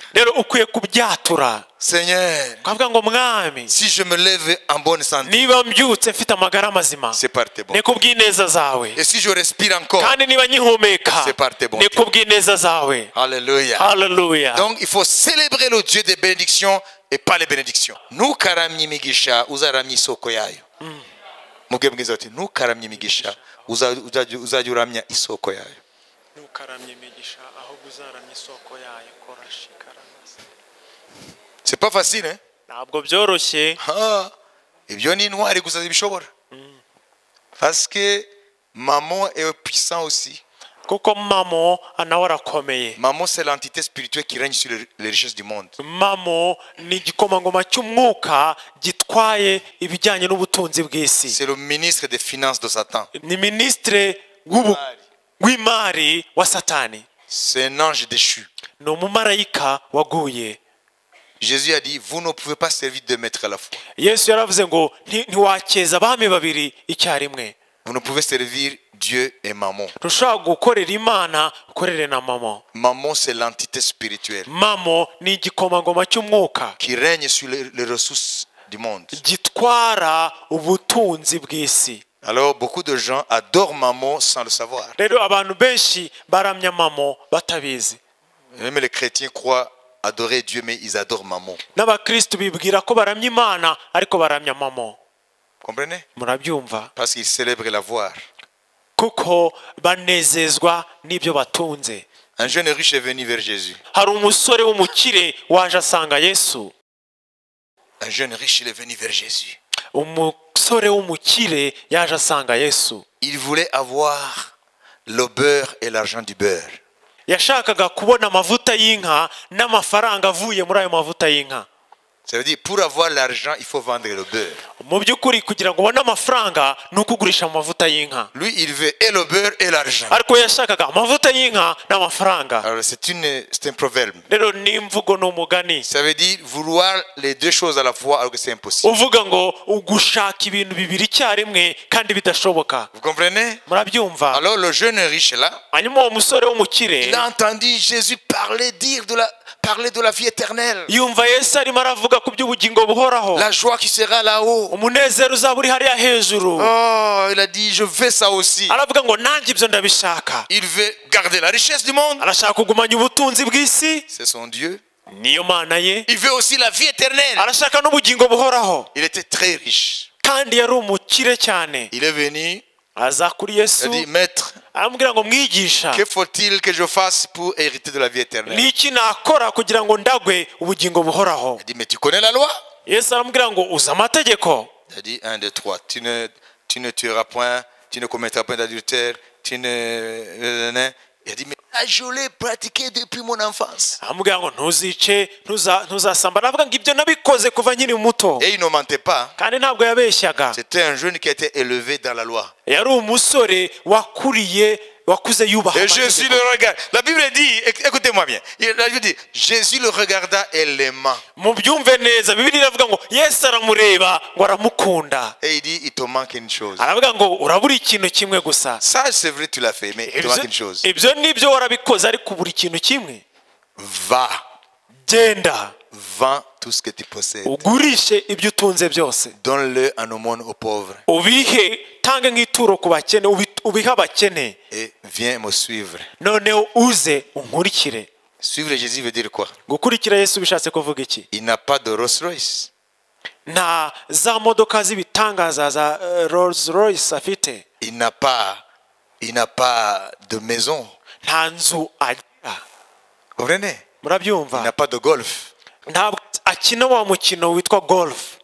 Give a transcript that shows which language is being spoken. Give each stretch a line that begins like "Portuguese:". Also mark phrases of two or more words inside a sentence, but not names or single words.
Kinyarwanda: rero ukwiye kubyatura.
French: Seigneur,
Kinyarwanda: ukavuga ngo mwami
French: si je me lève en bonne santé,
Kinyarwanda: niba mbyutse mfite amagara mazima
French: c'est par tes
Kinyarwanda: ni
French: bontés.
Kinyarwanda: kubw'ineza zawe.
French: Et si je respire encore,
Kinyarwanda: kandi niba nkihumeka
French: c'est par tes bontés.
Kinyarwanda: ni kubw'ineza zawe.
French: Alléluia.
Kinyarwanda: haleluya.
French: Donc, il faut célébrer le Dieu des bénédictions et pas les bénédictions.
Kinyarwanda: Ntukaramye imigisha uzaramye isoko yayo. Mubwe bwiza ati ntukaramye imigisha uzajya uramya isoko yayo. ntukaramye imigisha ahubwo uzaramye isoko yayo kora shikaramaza.
French: C'est pas facile, hein?
Kinyarwanda: ntabwo byoroshye. Ah, ibyo ni intwari gusa zibishobora.
French: Parce que maman est puissant aussi.
Kinyarwanda: kuko mamo nawe arakomeye.
French: Maman, c'est l'entité spirituelle qui règne sur les richesses du monde.
Kinyarwanda: mamo ni igikomangoma cy'umwuka gitwaye ibijyanye n'ubutunzi bw'isi.
French: C'est le ministre des finances de Satan.
Kinyarwanda: ni minisitire w'imari wa satani.
French: C'est un ange déchu.
Kinyarwanda: ni umumarayika waguye.
French: Jésus a dit, vous ne pouvez pas servir deux maîtres à la fois.
Kinyarwanda: yesu yaravuze ngo ntiwakeza abami babiri icyarimwe.
French: Vous ne pouvez servir Dieu et maman.
Kinyarwanda: ntushobora gukorera imana ukorere na mamo.
French: Maman, c'est l'entité spirituelle
Kinyarwanda: mamo ni igikomangoma cy'umwuka
French: qui règne sur les ressources du monde.
Kinyarwanda: gitwara ubutunzi bw'isi.
French: Alors, beaucoup de gens adorent maman sans le savoir.
Kinyarwanda: rero abantu benshi baramya mamo batabizi.
French: Même les chrétiens croient adorer Dieu, mais ils adorent maman.
Kinyarwanda: n'abakristu bibwira ko baramya imana ariko baramya mamo.
French: Comprenez?
Kinyarwanda: murabyumva.
French: Parce qu'ils célèbrent l'avoir.
Kinyarwanda: kuko banezezwa n'ibyo batunze.
French: Un jeune riche est venu vers Jésus.
Kinyarwanda: hari umusore w'umukire waje asanga yesu.
French: Un jeune riche, il est venu vers Jésus.
Kinyarwanda: umusore w'umukire yaje asanga yesu.
French: Il voulait avoir le beurre et l'argent du beurre.
Kinyarwanda: yashakaga kubona amavuta y'inka n'amafaranga avuye muri ayo mavuta y'inka.
French: Ça veut dire, pour avoir l'argent, il faut vendre le beurre.
Kinyarwanda: mu by'ukuri kugira ngo ubone amafaranga ni uko ugurisha amavuta y'inka.
French: Lui, il veut et le beurre et l'argent.
Kinyarwanda: ariko yashakaga amavuta y'inka n'amafaranga.
French: Alors, c'est un proverbe.
Kinyarwanda: rero ni imvugo ni umugani.
French: Ça veut dire vouloir les deux choses à la fois alors que c'est impossible.
Kinyarwanda: uvuga ngo ugushaka ibintu bibiri icyarimwe kandi bidashoboka.
French: Vous comprenez?
Kinyarwanda: murabyumva.
French: Alors, le jeune riche là,
Kinyarwanda: hanyuma uwo musore w'umukire
French: il a entendu Jésus parler de la vie éternelle.
Kinyarwanda: yumva yesu arimo aravuga ku by'ubugingo buhoraho.
French: La joie qui sera là-haut.
Kinyarwanda: umunezero uzaba uri hariya hejuru.
French: Oh, il a dit, je veux ça aussi.
Kinyarwanda: aravuga ngo nanjye ibyo ndabishaka.
French: Il veut garder la richesse du monde.
Kinyarwanda: arashaka kugumanya ubutunzi bw'isi.
French: C'est son Dieu.
Kinyarwanda: niyo mana ye.
French: Il veut aussi la vie éternelle.
Kinyarwanda: arashaka n'ubugingo buhoraho.
French: Il était très riche.
Kinyarwanda: kandi yari umukire cyane.
French: Il est venu,
Kinyarwanda: aza kuri
French: il a
Kinyarwanda: yesu
French: dit, Maître,
Kinyarwanda: aramubwira ngo mwigisha,
French: que faut-il que je fasse pour hériter de la vie éternelle?
Kinyarwanda: ni iki nakora kugira ngo ndagwe ubugingo buhoraho.
French: Il a dit, mais tu connais la loi?
Kinyarwanda: yesu aramubwira ngo uzi amategeko.
French: Il a dit, 1, 2, 3, tu ne tueras point, tu ne commettras point d'adultère, tu ne... Il a dit, mais je l'ai pratiqué depuis mon enfance.
Kinyarwanda: aramubwira ngo ntuzice ntuzasamba. aravuga ngo ibyo nabikoze kuva nkiri muto.
French: Et il ne mentait pas.
Kinyarwanda: kandi ntabwo yabeshyaga.
French: C'était un jeune qui a été élevé dans la loi.
Kinyarwanda: yari umusore wakuze yubaha
French: Et Jésus
Kinyarwanda: amategeko.
French: le regarde. La Bible dit, écoutez-moi bien. La Bible dit, Jésus le regarda et l'aima.
Kinyarwanda: mubyumve neza bibiliya iravuga ngo yesu aramureba ngo aramukunda.
French: Et il dit, il te manque une chose.
Kinyarwanda: aravuga ngo urabura ikintu kimwe gusa.
French: Ça, c'est vrai, tu l'as fait, mais il te manque une chose.
Kinyarwanda: ibyo nibyo warabikoze ariko ubura ikintu kimwe.
French: Va,
Kinyarwanda: genda
French: vends tout ce que tu possèdes.
Kinyarwanda: ugurishe ibyo utunze byose.
French: Donne-le en aumône aux pauvres.
Kinyarwanda: ubihe tange nk'ituro ku bakene ubihe abakene
French: et viens me suivre.
Kinyarwanda: noneho uze unkurikire.
French: Suivre Jésus veut dire quoi?
Kinyarwanda: Gukurikira Yesu bishatse kuvuga iki?
French: Il n'a pas de Rolls Royce.
Kinyarwanda: Nta za modoka z'ibitangaza za Rolls Royce afite.
French: Il n'a pas de maison.
Kinyarwanda: Nta nzu agira.
French: Vous comprenez? Il
Kinyarwanda: Murabyumva?
French: n'a pas de golf.
Kinyarwanda: Ntabwo akina wa mukino witwa golf.